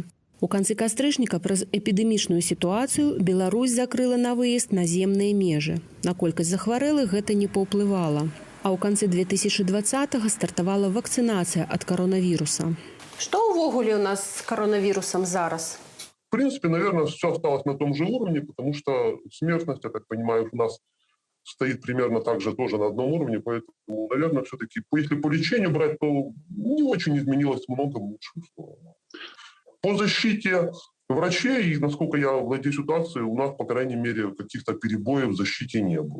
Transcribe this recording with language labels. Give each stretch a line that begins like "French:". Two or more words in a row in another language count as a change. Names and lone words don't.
Belarusian: У канцы кастрычніка праз эпідэмічную сітуацыю Беларусь закрыла на выезд наземныя межы. На колькасць захварэлых гэта не паўплывала. А ў канцы 2020-го стартавала вакцынацыя ад каронавіруса. Што ўвогуле у нас з каронавірусам зараз?
Russian: В принципе, наверное, все осталось на том же уровне, потому что смертность, я так понимаю, у нас стоит примерно так же тоже на одном уровне, поэтому, наверное, все-таки, если по лечению брать, то не очень изменилось много лучше. По защите врачей, и насколько я владею ситуацией, у нас, по крайней мере, каких-то перебоев в защите не было.